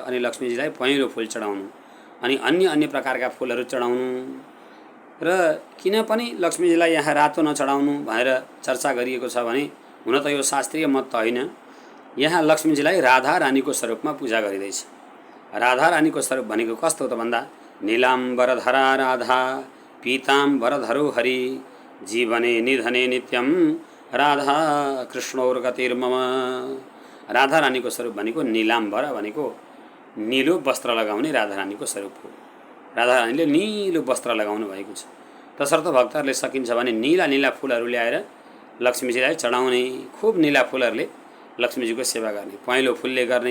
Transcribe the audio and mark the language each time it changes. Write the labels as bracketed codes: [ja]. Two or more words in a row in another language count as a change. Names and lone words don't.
[ne] अनि लक्ष्मीजीलाई पहेँलो फुल चढाउनु, अनि अन्य प्रकारका फुलहरू चढाउनु। र किन पनि लक्ष्मीजीलाई यहाँ रातो नचढाउनु भनेर चर्चा गरिएको छ भने हुन त यो शास्त्रीय मत त होइन। यहाँ लक्ष्मीजीलाई राधा रानीको स्वरूपमा पूजा गरिँदैछ। राधा रानीको स्वरूप भनेको कस्तो त भन्दा [sa] नीलाम्बरधरा राधा पीताम्बरधरो हरि जीवने निधने नित्यम राधा कृष्णौर्गतिर्मम। [ne] राधा रानीको स्वरूप भनेको नीलाम्बर भनेको नीलो वस्त्र लगाउने राधा रानीको स्वरूप हो। राधा रानीले नीलो वस्त्र लगाउनु भएको छ। तसर्थ भक्तहरूले सकिन्छ भने नीला फुलहरू ल्याएर लक्ष्मीजीलाई चढाउने, खूब नीला फुलहरूले लक्ष्मीजीको सेवा गर्ने, पहेँलो फुलले गर्ने।